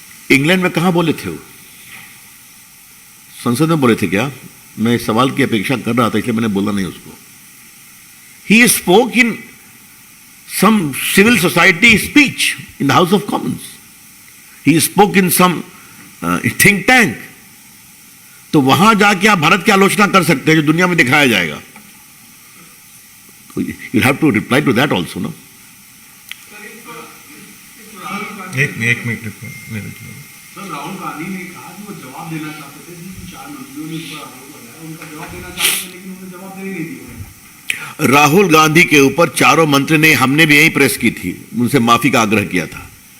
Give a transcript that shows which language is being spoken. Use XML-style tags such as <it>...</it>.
<hi>England में कहां बोले थे वो? संसद में बोले थे क्या? मैं इस सवाल की अपेक्षा कर रहा था, इसलिए मैंने बोला नहीं उसको।</hi> <en>He spoke in some civil society speech in the House of Commons. He spoke in some think tank.</en> <hi>तो वहां जाके आप भारत की आलोचना कर सकते हैं जो दुनिया में दिखाया जाएगा।</hi> <en>You'll have to reply to that also, no?</en> <hi>एक मिनट सर, राहुल गांधी ने कहा कि वो जवाब देना चाहते थे, 4 मंत्रियों ने इस पर आरोप लगाया, आपको उनका जवाब देना चाहते थे, लेकिन उन्होंने जवाब दे नहीं दिया। राहुल गांधी के ऊपर चारों मंत्री ने, हमने भी यही प्रेस की थी, उनसे माफी का आग्रह किया था।</hi>